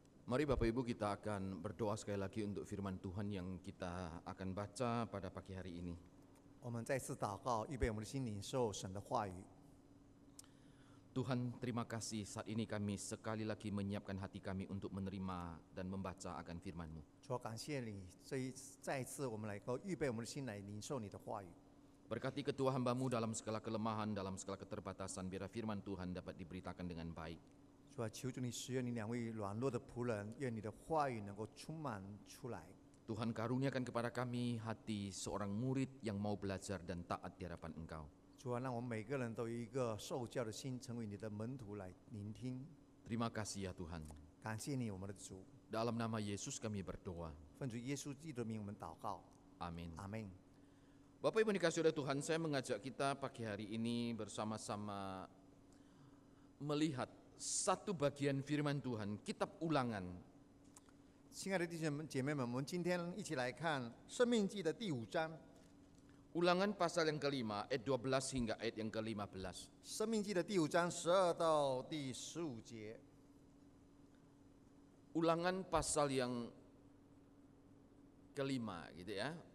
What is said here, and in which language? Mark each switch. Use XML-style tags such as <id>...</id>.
<id>Mari Bapak Ibu kita akan berdoa sekali lagi untuk firman Tuhan yang kita akan baca pada pagi hari ini.</id> <zh>我们再次祷告，预备我们的心领受神的话语。</zh> <id>Tuhan, terima kasih saat ini kami sekali lagi menyiapkan hati kami untuk menerima dan membaca akan firman-Mu.</id> <zh>主，感谢你，再一次我们来够预备我们的心来领受你的话语。</zh> <id>Berkati ketua hamba-Mu dalam segala kelemahan, dalam segala keterbatasan, biar firman Tuhan dapat diberitakan dengan baik.</id> <zh>主啊，求主你使用你两位软弱的仆人，愿你的话语能够充满出来。</zh> <id>Tuhan karuniakan kepada kami hati seorang murid yang mau belajar dan taat di hadapan Engkau.</id> <zh>主啊，让我们每个人都有一个受教的心，成为你的门徒来聆听。</zh> <id>Terima kasih ya Tuhan.</id> <zh>感谢你，我们的主。</zh> <id>Dalam nama Yesus kami berdoa.</id> <zh>奉主耶稣基督的名，我们祷告。</zh> <id>Amin.</id> <zh>阿门。</zh> <id>Bapak Ibu dikasih oleh Tuhan, saya mengajak kita pagi hari ini bersama-sama melihat satu bagian firman Tuhan, Kitab Ulangan.</id> <zh>亲爱的弟兄姐妹们，我们今天一起来看《生命记》的第5章。</zh> <id>Ulangan pasal yang kelima, ayat 12 hingga ayat yang ke-15.</id> <zh>《生命记》的第5章12到第15节。</zh> <id>Ulangan pasal yang kelima gitu ya.</id>